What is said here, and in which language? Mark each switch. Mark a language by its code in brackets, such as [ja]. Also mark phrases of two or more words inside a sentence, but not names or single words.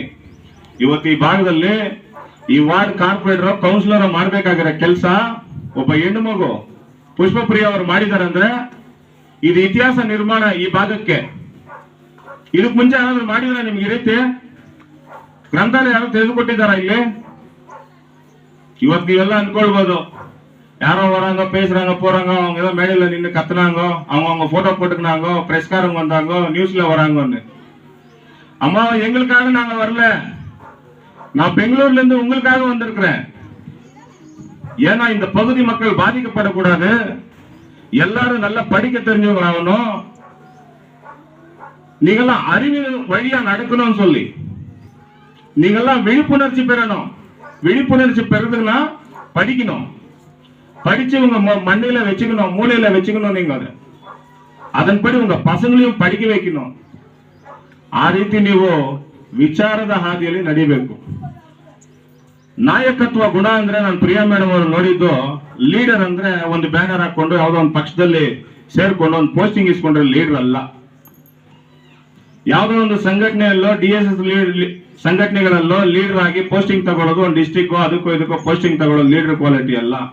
[kn] ಇವತ್ತು ಈ ಭಾಗದಲ್ಲಿ ಈ [en] ward corporator, councillor [kn] ಮಾಡ್ಬೇಕಾಗಿರೋ ಕೆಲಸ ಒಬ್ಬ ಹೆಣ್ಣು ಮಗು ಪುಷ್ಪಪ್ರಿಯ ಅವರು ಮಾಡಿದಾರೆ ಅಂದ್ರೆ ಇದು ಇತಿಹಾಸ ನಿರ್ಮಾಣ ಈ ಭಾಗಕ್ಕೆ. ಇದಕ್ ಮುಂಚೆ ಯಾರಾದ್ರೂ ಮಾಡಿದ್ರೆ ನಿಮ್ಗೆ ಈ ರೀತಿ ಗ್ರಂಥಾಲಯ ಯಾರು ತೆಗೆದುಕೊಟ್ಟಿದಾರ ಇಲ್ಲಿ? ಇವತ್ತು ನೀವೆಲ್ಲ ಅನ್ಕೊಳ್ಬಹುದು, ಯಾರೋ ವರಾಂಗೋ [ta] பேசுறாங்க போறாங்க, அவங்க ஏதோ மேடையில நின்று கத்துனாங்க, அவங்க போட்டோ போட்டுக்கினாங்க, பிரஸ்காரங்க வந்தாங்க, நியூஸ்ல வராங்கன்னு. அம்மா எங்களுக்காக நாங்க வரல, நான் பெங்களூர்ல இருந்து உங்களுக்காக வந்திருக்கிறேன். ஏன்னா இந்த பகுதி மக்கள் பாதிக்கப்படக்கூடாது, எல்லாரும் நல்லா படிக்க தெரிஞ்சவங்களாகணும், நீங்கெல்லாம் அறிவு வழியா நடக்கணும்னு சொல்லி நீங்கெல்லாம் விழிப்புணர்ச்சி பெறணும். விழிப்புணர்ச்சி பெறதுன்னா படிக்கணும். படிச்சு உங்க மண்ணில வச்சுக்கணும், மூளையில வச்சுக்கணும். நீங்க அதன்படி உங்க பசங்களையும் படிக்க வைக்கணும். [kn] ಆ ರೀತಿ ನೀವು ವಿಚಾರದ ಹಾದಿಯಲ್ಲಿ ನಡಿಬೇಕು. ನಾಯಕತ್ವ ಗುಣ ಅಂದ್ರೆ ನಾನು ಪ್ರಿಯಾ ಮೇಡಮ್ ಅವರು ನೋಡಿದ್ದು, ಲೀಡರ್ ಅಂದ್ರೆ ಒಂದು ಬ್ಯಾನರ್ ಹಾಕೊಂಡು ಯಾವುದೋ ಒಂದು ಪಕ್ಷದಲ್ಲಿ ಸೇರ್ಕೊಂಡು ಒಂದು ಪೋಸ್ಟಿಂಗ್ ಇಸ್ಕೊಂಡ್ರೆ ಲೀಡರ್ ಅಲ್ಲ. ಯಾವುದೋ ಒಂದು ಸಂಘಟನೆಯಲ್ಲೋ DSS ಸಂಘಟನೆಗಳಲ್ಲೋ ಲೀಡರ್ ಆಗಿ ಪೋಸ್ಟಿಂಗ್ ತಗೊಳ್ಳೋದು, ಒಂದು ಡಿಸ್ಟ್ರಿಕ್ಟ್ ಅದಕ್ಕೋ ಇದಕ್ಕೋ ಪೋಸ್ಟಿಂಗ್ ತಗೊಳ್ಳೋದು [en] leader quality [kn] ಅಲ್ಲ.